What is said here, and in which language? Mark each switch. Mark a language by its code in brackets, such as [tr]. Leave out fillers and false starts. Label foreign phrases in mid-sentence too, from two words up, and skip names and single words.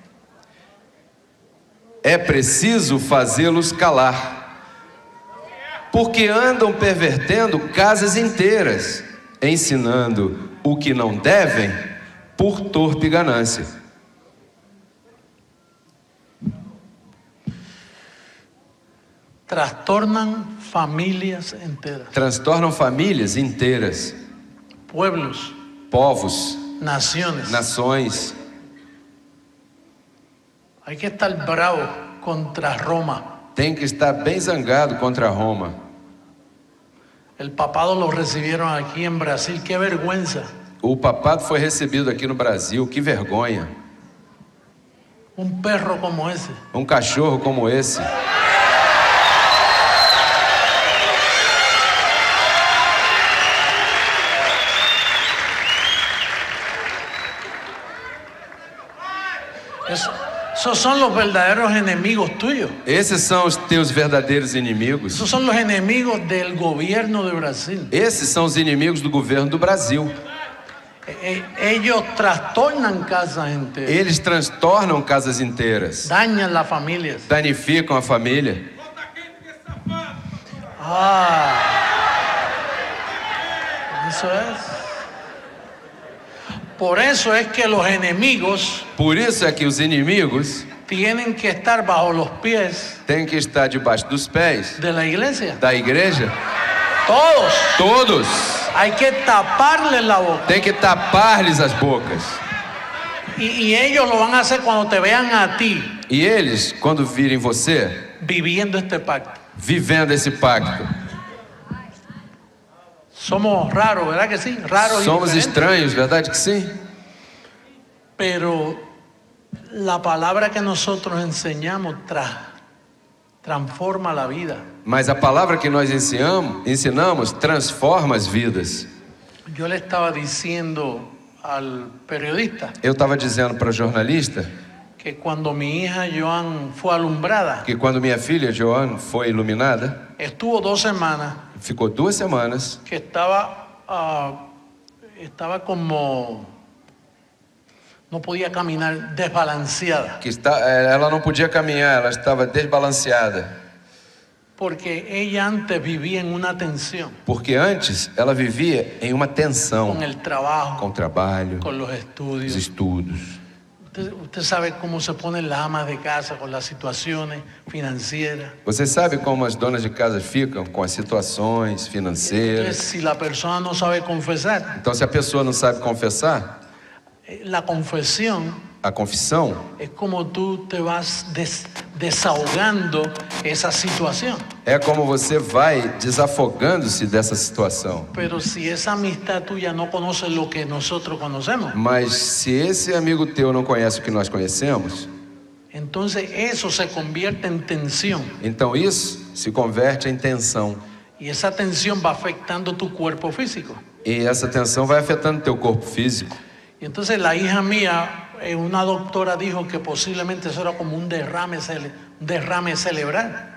[pt] É preciso fazê-los calar, porque andam pervertendo casas inteiras, ensinando o que não devem por torpe ganância. [es] Trastornan familias enteras, [pt] Transtornam famílias inteiras, [es] pueblos, [pt] povos, [es] naciones. [pt] nações. [es] Hay que estar bravo contra Roma. [pt] Tem que estar bem zangado contra Roma. [es] El papado lo recibieron aquí en Brasil. Qué vergüenza. [pt] O papado foi recebido aqui no Brasil, que vergonha. [es] Un perro como ese. [pt] Um cachorro como esse. [es] Esos son los verdaderos enemigos tuyos. [pt] Esses são os teus verdadeiros inimigos. [es] Esos son los enemigos del gobierno de Brasil. [pt] Esses são os inimigos do governo do Brasil. [es] Ellos trastornan casas enteras, [pt] Eles transtornam casas inteiras, [es] dañan las familias. [pt] danificam a família. [es] Eso es. Por eso es que los enemigos [pt] Por isso é que os inimigos [es] tienen que estar bajo los pies [pt] têm que estar debaixo dos pés [es] de la iglesia. [pt] da igreja. [es] Todos. [pt] Todos. [es] Hay que taparles la boca. [pt] Tem que tapar-lhes as bocas. [es] Y ellos lo van a hacer cuando te vean a ti [pt] E eles, quando virem você [es] viviendo este pacto. [pt] vivendo esse pacto, [es] Somos raros, ¿verdad que sí? Raros y somos diferentes. [pt] estranhos, verdade que sim? [es] Pero la palabra que nosotros enseñamos transforma la vida. [pt] Mas a palavra que nós ensinamos transforma as vidas. [es] Yo le estaba diciendo al periodista [pt] Eu estava dizendo para o jornalista [es] que cuando mi hija Joan fue alumbrada, [pt] que quando minha filha Joan foi iluminada, [es] estuvo 2 semanas [pt] ficou 2 semanas [es] que estaba como, no podía caminar, desbalanceada, [pt] que ela não podia caminhar, ela estava desbalanceada, [es] porque ella antes vivía en una tensión [pt] porque antes ela vivia em uma tensão [es] con el trabajo, [pt] com o trabalho, [es] con los [pt] os [es] estudios. [pt] estudos. [es] Usted sabe cómo se ponen las amas de casa con las situaciones financieras. [pt] Você sabe como as donas de casa ficam com as situações [es] Entonces, [pt] financeiras? [es] si la persona no sabe confesar, [pt] Então, se a pessoa não sabe confessar, [es] la confesión [pt] a confissão [es] es como tú te vas desahogando esa situación. [pt] é como você vai desafogando-se dessa situação. [es] Pero si esa amistad tuya no conoce lo que nosotros conocemos, [pt] Mas se esse amigo teu não conhece o que nós conhecemos, [es] entonces eso se convierte en tensión. [pt] então isso se converte em tensão. [es] Y esa tensión va afectando tu cuerpo físico. [pt] E essa tensão vai afetando teu corpo físico. [es] Y entonces la hija mía, una doctora dijo que posiblemente eso era como un derrame cerebral.